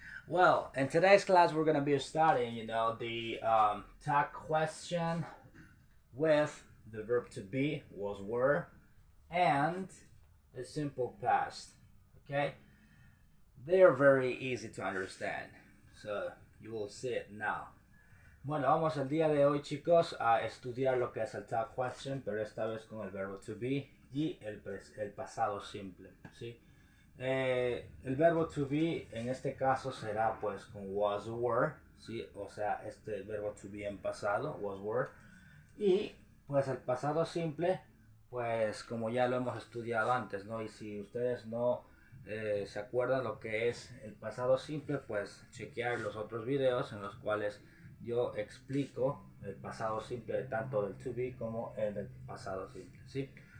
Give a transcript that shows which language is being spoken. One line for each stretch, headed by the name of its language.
English: Well, in today's class we're gonna be studying, the tag question with the verb to be was were and the simple past. Okay, they are very easy to understand, so you will see it now.
Spanish: Bueno, vamos el día de hoy, chicos, a estudiar lo que es el tag question, pero esta vez con el verbo to be y el pasado simple, ¿sí? El verbo to be en este caso será pues con was were, ¿sí? O sea, este verbo to be en pasado, was were. Y pues el pasado simple, pues como ya lo hemos estudiado antes, ¿no? Y si ustedes no se acuerdan lo que es el pasado simple, pues chequear los otros videos en los cuales yo explico el pasado simple tanto del to be como el del pasado simple, ¿sí?